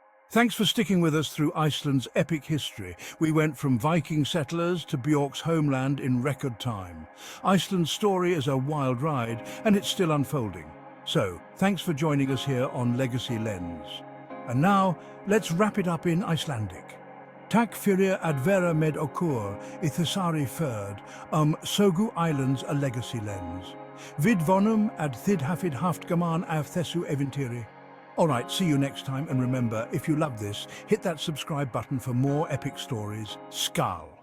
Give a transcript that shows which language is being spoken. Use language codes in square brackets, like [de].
[en] Thanks for sticking with us through Iceland's epic history. We went from Viking settlers to Bjork's homeland in record time. Iceland's story is a wild ride, and it's still unfolding. So, thanks for joining us here on Legacy Lens. And now, let's wrap it up in Icelandic. [is] Takk fyrir að vera med okkur I þessari ferð Sögu Islands a Legacy Lens. Vid vonum að þið hafið haft gaman af þessu eventýri. [en] Alright, see you next time, and remember, if you love this, hit that subscribe button for more epic stories. Skál!